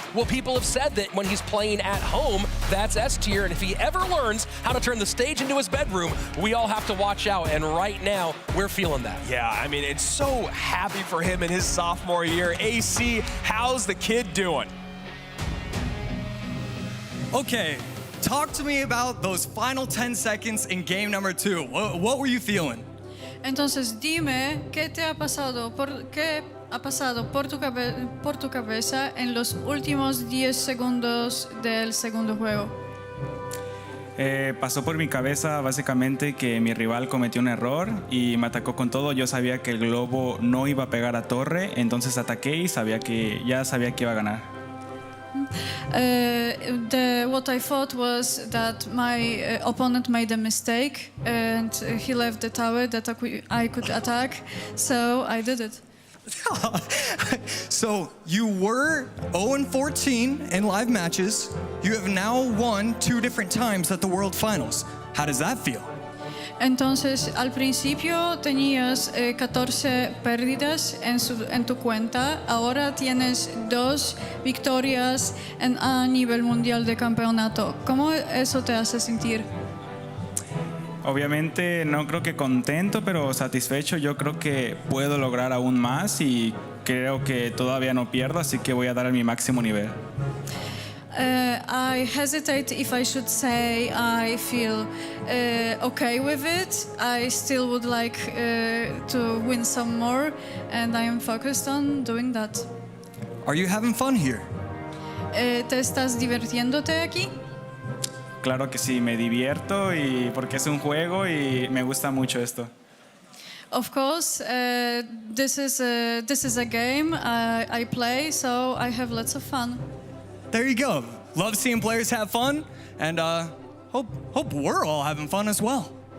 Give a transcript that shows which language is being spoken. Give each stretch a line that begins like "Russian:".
English: Well, people have said that when he's playing at home, that's S-tier, and if he ever learns how to turn the stage into his bedroom, we all have to watch out, and right now, we're feeling that. Yeah, I mean, it's so happy for him in his sophomore year. AC, how's the kid doing? Okay, talk to me about those final 10 seconds in game number 2. What were you feeling?
Spanish: Entonces, dime, ¿qué te ha pasado? ¿Qué ha pasado por tu cabeza en los últimos 10 segundos del segundo juego? Pasó por mi cabeza básicamente que mi rival cometió un error y me atacó con todo. Yo sabía que el globo no iba a pegar a torre, entonces ataqué y ya sabía que iba a ganar.
English: What I thought was that my opponent made a mistake and he left the tower that I could attack, so I did it. So you were 0-14 in live matches. You have now won 2 different times at the World Finals. How does that feel?
Spanish: Entonces, al principio tenías 14 pérdidas en tu cuenta. Ahora tienes 2 victorias a nivel mundial de campeonato. ¿Cómo eso te hace sentir? Obviamente no creo que contento, pero satisfecho. Yo creo que puedo lograr aún más y creo que todavía no pierdo, así que voy a dar mi máximo nivel.
English: I hesitate if I should say I feel okay with it. I still would like to win some more, and I am focused on doing that. Are you having fun here?
Spanish: ¿Te estás divirtiéndote aquí? Claro que sí, me divierto y porque es un juego y me gusta mucho esto.
English: Of course, this is a game I play, so I have lots of fun. There you go. Love seeing players have fun, and hope we're all having fun as well.